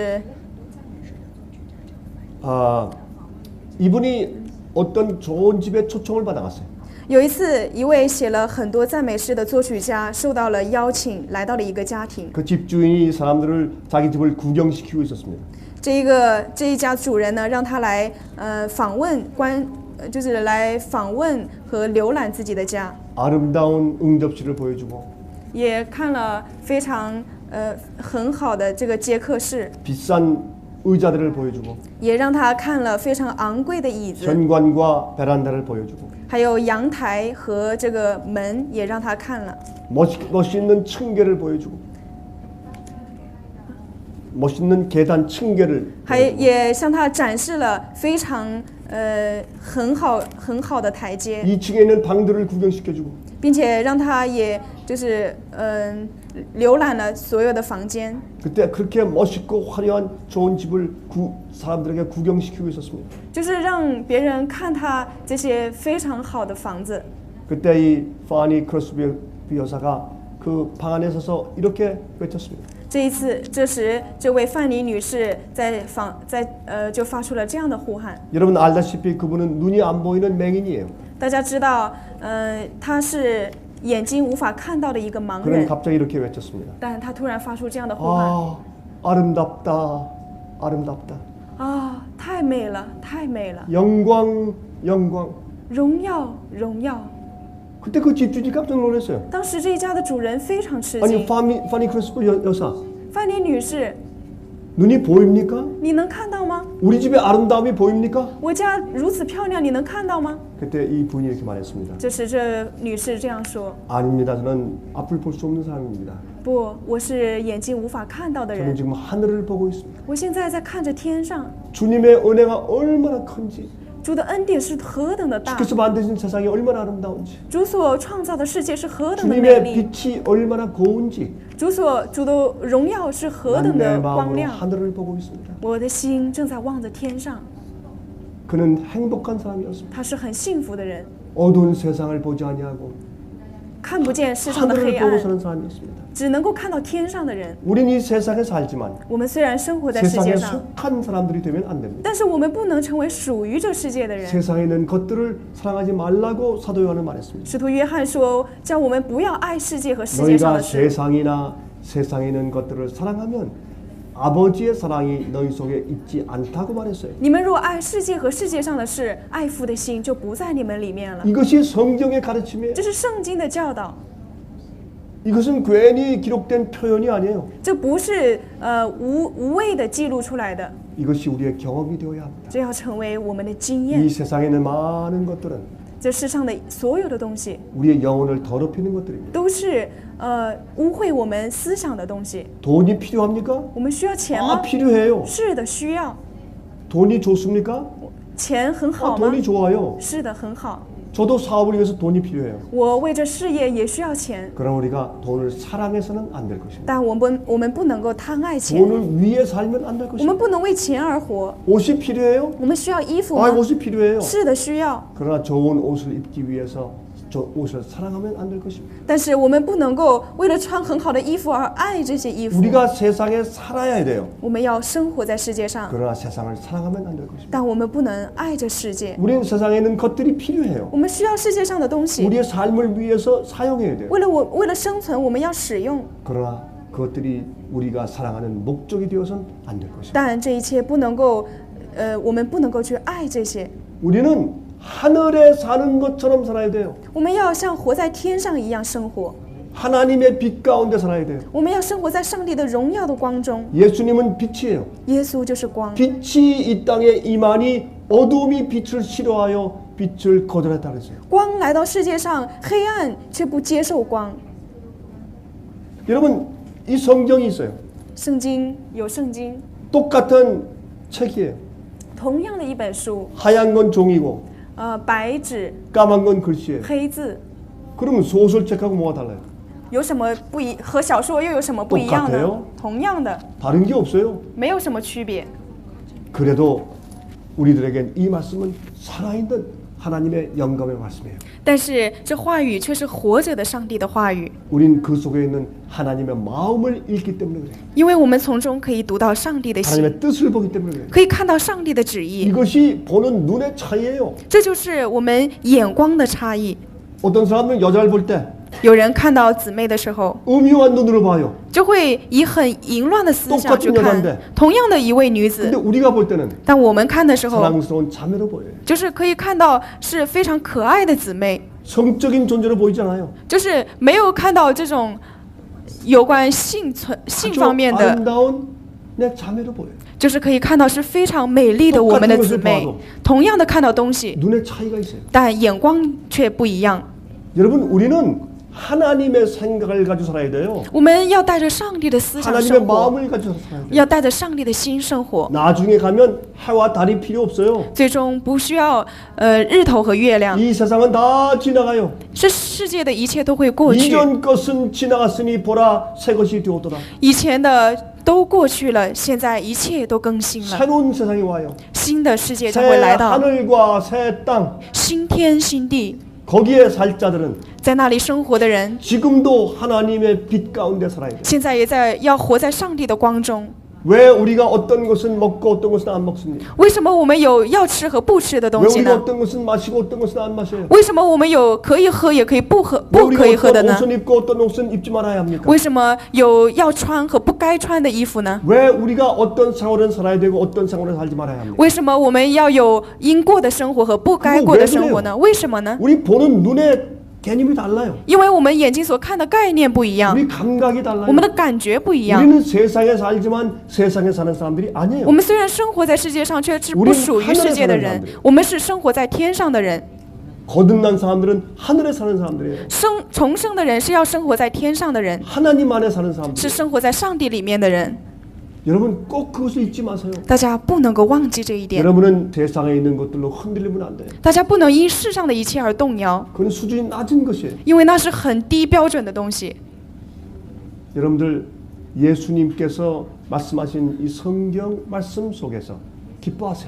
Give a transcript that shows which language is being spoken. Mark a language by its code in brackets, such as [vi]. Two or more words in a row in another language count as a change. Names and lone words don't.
[ko] 이분이 어떤 좋은 집에 초청을 받아갔어요. [zh] 有一次，一位写了很多赞美诗的作曲家受到了邀请，来到了一个家庭。 [ko] 그 집주인이 사람들을 자기 집을 구경시키고 있었습니다. [zh] 这一家主人呢，让他来就是来访问和浏览自己的家， [ko] 아름다운 응접실을 보여주고 [zh] 也看了非常很好的这个接客室， [ko] 비싼 의자들을 보여주고 [zh] 也让他看了非常昂贵的椅子， [ko] 현관과 베란다를 보여주고 [zh] 还有阳台和这个门也让他看了， [ko] 멋있는 층계를 보여주고 멋있는 계단 층계를 [zh] 也向他展示了非常很好的台阶， [ko] 2층에 있는 방들을 구경시켜주고 [zh] 并且让他也就是浏览了所有的房间。 [ko] 그때 그렇게 멋있고 화려한 좋은 집을 사람들에게 구경시키고 있었습니다. [zh] 就是让别人看他这些非常好的房子。 [ko] 그때 이 파니 크로스비 여사가 그 방 안에 서서 이렇게 외쳤습니다. [zh] 这时，这位范妮女士就发出了这样的呼喊。 [ko] 여러분 알다시피 그분은 눈이 안 보이는 맹인이에요. [zh] 大家知道，她是眼睛无法看到的一个盲 [ko] 그는 [zh] 人， [ko] 갑자기 이렇게 외쳤습니다. [zh] 但她突然发出这样的呼喊。 [ko] 아, 아름답다, 아름답다. [zh] 啊，太美了，太美了！ [ko] 영광, 영광. [zh] 荣耀，荣耀！ [ko] 그때 그 집주인이 깜짝 놀랐어요. [zh] 当时这一家的主人非常吃 [ko] 아니 [zh] 惊。 [ko] 파니 크로스비 여사, [zh] 范妮女士， [ko] 눈이 보입니까? [zh] 你能看到吗？ [ko] 우리 집의 아름다움이 보입니까? [zh] 我家如此漂亮，你能看到吗？ [ko] 그때 이 분이 이렇게 말했습니다. [zh] 这时，这女士这样说 [ko] 아닙니다. 저는 앞을 볼 수 없는 사람입니다. ：“ [zh] 不，我是眼睛无法看到的 [ko] 저는 [zh] 人。 [ko] 지금 하늘을 보고 있습니다. [zh] 我现在在看着天上， [ko] 주님의 은혜가 얼마나 큰지, [zh] 主的恩典是何等的大， [ko] 주께서 만드신 세상이 얼마나 아름다운지, [zh] 主所创造的世界是何等的美 [ko] 주님의 [zh] 丽， [ko] 빛이 얼마나 고운지, [zh] 主的荣耀是何 [ko] 난 [zh] 等 [ko] 내 [zh] 的光 [ko] 마음으로 [zh] 亮。 [ko] 하늘을 보고 있습니다. [zh] 我的心正在望着天上， [ko] 그는 행복한 사람이었습니다. [zh] 他是很幸福的人， [ko] 어두운 세상을 보지 아니하고 [zh] 看不见世上的 [ko] 하늘을 [zh] 黑 [ko] 보고 [zh] 暗， [ko] 사는 사람이었습니다. [zh] 只能够看到天上的人。 [ko] 우리는 이 세상에 살지만 [zh] 我们虽然生活在世 [ko] 세상에 [zh] 界上， [ko] 속한 사람들이 되면 안 됩니다. [zh] 但是我们不能成为属于这世界的人。 [ko] 세상에 있는 것들을 사랑하지 말라고 사도 요한은 말했습니다. [zh] 使徒约翰说：“叫我们不要爱世界和世界上 [ko] 너희가 [zh] 的事。 [ko] 세상이나 세상에 있는 것들을 사랑하면 아버지의 사랑이 너희 속에 있지 않다고 말했어요. [zh] 你们若爱世界和世界上的事，爱父的心就不在你们里面了。 [ko] 이것이 성경의 가르침이에요. [zh] 这是圣经的教导， [ko] 이것은 괜히 기록된 표현이 아니에요. [zh] 这不是无谓的记录出来的， [ko] 이것이 우리의 경험이 되어야 합니다. [zh] 这要成为我们的经验 [ko] 이 。 세상에 있는 많은 것들은 [zh] 这世上的所有的东西， [ko] 우리의 영혼을 더럽히는 것들입니다. [zh] 都是污秽我们思想的东西。 [ko] 돈이 필요합니까? [zh] 我们需要钱 아 吗？ [ko] 필요해요. [zh] 是的，需要。 [ko] 돈이 좋습니까? [zh] 钱很 아 好吗？ [ko] 돈이 좋아요. [zh] 是的，很好。 [ko] 저도 사업을 위해서 돈이 필요해요. [zh] 我为这事业也需要钱， [ko] 그러나 우리가 돈을 사랑해서는 안 될 것입니다. [zh] 但我们不能够贪爱钱， [ko] 돈을 위해 살면 안 될 [zh] 我们 [ko] 것입니다. [zh] 不能为钱而活。 [ko] 옷이 필요해요? [zh] 我们需要衣服 아 吗？ [ko] 옷이 필요해요. [zh] 是的，需要。 [ko] 그러나 좋은 옷을 입기 위해서 저 옷을 사랑하면 안 될 것입니다. [zh] 但是我们不能够为了穿很好的衣服而爱这些衣服。 [ko] 우리가 세상에 살아야 돼요. [zh] 我们要生活在世界上， [ko] 그러나 세상을 사랑하면 안 될 것입니다. [zh] 但我们不能爱这世界。 [ko] 우리는 세상에 있는 것들이 필요해요. [zh] 我们需要世界上的东西， [ko] 우리의 삶을 위해서 사용해야 돼요. [zh] 为了生存，我们要使用。 [ko] 그러나 그것들이 우리가 사랑하는 목적이 되어서는 안 될 것입니다. [zh] 但这一切不能够，我们不能够去爱这些。 [ko] 우리는 하늘에 사는 것처럼 살아야 돼요. [zh] 我们要像活在天上一样生活， [ko] 하나님의 빛 가운데 살아야 돼요. [zh] 我们要生活在上帝的荣耀的光中。 [ko] 예수님은 빛이에요. [zh] 耶稣就是光， [ko] 빛이 이 땅에 임하니 어둠이 빛을 싫어하여 빛을 거절했다 그랬어요. [zh] 光来到世界上，黑暗却不接受光。 [ko] 여러분 이 성경이 있어요. [zh] 圣经有圣经， [ko] 똑같은 책이에요. [zh] 同样的一本书， [ko] 하얀 건 종이고 [zh] 白纸 [ko] 까만 건 글씨예요. [zh] 黑字， [ko] 그러면 소설책하고 뭐가 달라요? [zh] 有什么不一？和小说又有什么不一样 [ko] 똑같아요 [zh] 呢？同样的， [ko] 다른 게 없어요. [zh] 没有什么区别。 [ko] 그래도 우리들에겐 이 말씀은 살아있는 하나님의 영감의 말씀이에요. [zh] 但是这话语却是活着的上帝的话语， [ko] 우린 그 속에 있는 하나님의 마음을 읽기 때문에 그래요. [zh] 因为我们从中可以读到上帝的心， [ko] 하나님의 뜻을 보기 때문에 그래요. [zh] 可以看到上帝的旨意。 [ko] 이것이 보는 눈의 차이예요. [zh] 这就是我们眼光的差异。 [ko] 어떤 사람은 여자를 볼 때 [zh] 有人看到姊妹的时候， [ko] 음흉한 눈으로 봐요. [zh] 就会以很淫乱的思想去 [ko] 똑같은 [zh] 看 [ko] 여잔데 [zh] 同样的一位女子 [ko] 근데 ， 우리가 볼 때는 [zh] 但我们看的时候， [ko] 사랑스러운 자매로 보여요. [zh] 就是可以看到是非常可爱的姊妹， [ko] 성적인 존재로 보이잖아요. [zh] 就是没有看到这种有关性 [ko] 아주 [zh] 方面的， [ko] 아름다운 내 자매로 보여요. [zh] 就是可以看到是非常美丽的我们的姊妹，同样的看到东西， [ko] 눈의 차이가 있어요. [zh] 但眼光却不一样。 [ko] 여러분 우리는 하나님의 생각을 가지고 살아야 돼요. [zh] 我们要带着上帝的思想 [ko] 하나님의 [zh] 生活， [ko] 마음을 가지고 살아야 돼요. [zh] 要带着上帝的心生活。 [ko] 나중에 가면 해와 달이 필요 없어요. [zh] 最终不需要日头和月亮， [ko] 이 세상은 다 지나가요. [zh] 这世界的一切都会过去， [ko] 이전 것은 지나갔으니 보라 새 것이 되었더라. [zh] 以前的都过去了，现在一切都更新了， [ko] 새로운 세상이 와요. [zh] 新的世界将 [ko] 새 [zh] 会来到， [ko] 하늘과 새 땅. [zh] 新天新地， [ko] 거기에 살 자들은 [zh] 在那里生活的人， [ko] 지금도 하나님의 빛 가운데 살아야 돼요. [zh] 现在也要活在上帝的光中。 [ko] 왜 우리가 어떤 것은 먹고 어떤 것은 안 먹습니까? [zh] 为什么我们有要吃和不吃的东 [ko] 왜 [zh] 西 [ko] 우리가 [zh] 呢？ [ko] 어떤 것은 마시고 어떤 것은 안 마셔요? [zh] 为什么我们有可以喝也可以不喝 [ko] 왜 [zh] 不可以 [ko] 우리가 [zh] 喝的 [ko] 어떤 [zh] 呢？ [ko] 옷은 입고 어떤 옷은 입지 말아야 합니까? [zh] 为什么有要穿和不该穿的衣服呢？ [ko] 왜 우리가 어떤 생활을 살아야 되고 어떤 생활을 살지 말아야 합니까? [zh] 为什么我们要有应过的生活和不该过的生活呢？为什么呢？ [ko] 우리 보는 눈의 개념이 달라요. [zh] 因为我们眼睛所看的概念不一样， [ko] 우리 감각이 달라요. [zh] 我们的感觉不一样。 [ko] 우리는 세상에 살지만 세상에 사는 사람들이 아니에요. [zh] 我们虽然生活在世界上，却是不属于世界的人。我们是生活在天上的人。 [ko] 거듭난 사람들은 하늘에 사는 사람들이에요. [zh] 重生的人是要生活在天上的人， [ko] 하나님 안에 사는 사람들. [zh] 是生活在上帝里面的人。 [ko] 여러분 꼭 그것을 잊지 마세요. [zh] 大家不能够忘记这一点， [ko] 여러분은 세상에 있는 것들로 흔들리면 안 돼요. [zh] 大家不能因世上的一切而动摇， [ko] 그건 수준이 낮은 것이에요. [zh] 因为那是很低标准的东西。 [ko] 여러분들 예수님께서 말씀하신 이 성경 말씀 속에서 기뻐하세요.